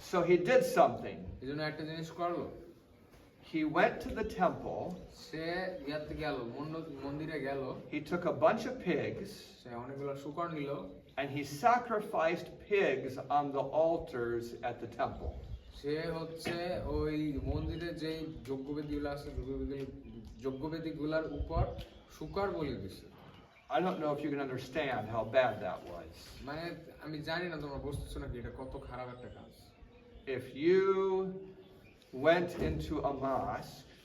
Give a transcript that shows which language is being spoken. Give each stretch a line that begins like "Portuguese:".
English: So he did something.
Bangla: এই জন্য একটা জিনিস করলো,
English: He went to the temple,
Bangla: সে ইয়াতে গেল, মন্দিরে গেল,
English: he took a bunch of pigs,
Bangla: সে অনেকগুলো শুকর নিল,
English: and he sacrificed pigs on the altars at the temple.
Bangla: সে হচ্ছে ওই মন্দিরে যে যজ্ঞবেদীগুলো আছে, যজ্ঞবেদীগুলোর উপর শুকর বলি দিছে।
English: I don't know if you can understand how bad that was.
Bangla: মানে আমি জানি না তোমরা বুঝতেছো নাকি এটা কত খারাপ একটা কাজ।
English: If you went into a mosque